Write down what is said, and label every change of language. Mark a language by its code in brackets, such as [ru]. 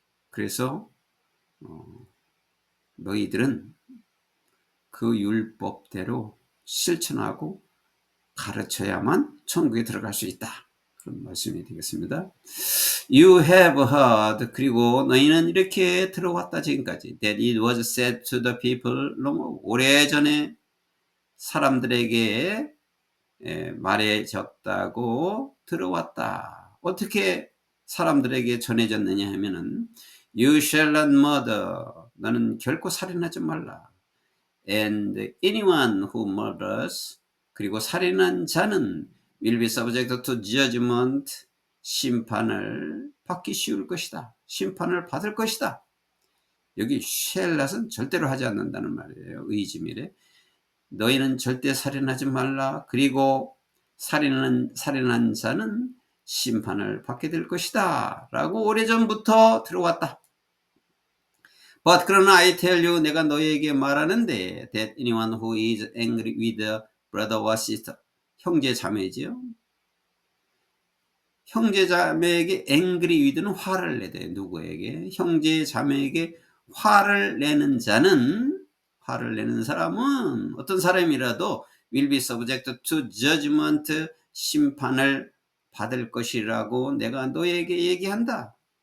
[ko] 그래서 너희들은 그 율법대로 실천하고 가르쳐야만 천국에 들어갈 수 있다. 그런 말씀이 되겠습니다. [en] You have heard, [ko] 그리고 너희는 이렇게 들어왔다 지금까지. [en] That it was said to the people long, [ko] 오래전에 사람들에게 말해졌다고 들어왔다. 어떻게 사람들에게 전해졌느냐 하면은 [en] You shall not murder. [ko] 너는 결코 살인하지 말라. [en] And anyone who murders, [ko] 그리고 살인한 자는 [en] will be subject to judgment, [ko] 심판을 받기 쉬울 것이다. 심판을 받을 것이다. 여기 shall not은 절대로 하지 않는다는 말이에요. 의지밀에. 너희는 절대 살인하지 말라. 그리고 살인한 자는 심판을 받게 될 것이다. 라고 오래전부터 들어왔다. [en] But [ko] 그러나 [en] I tell you, [ko] 내가 너희에게 말하는데, [en] that anyone who is angry with a brother or sister, [ko] 형제 자매지요. 형제 자매에게 angry with는 화를 내대. 누구에게? 형제 자매에게 화를 내는 자는, 화를 내는 사람은 어떤 사람이라도 [en] will be subject to judgment, [ko] 심판을 받을 것이라고 내가 너희에게 얘기한다.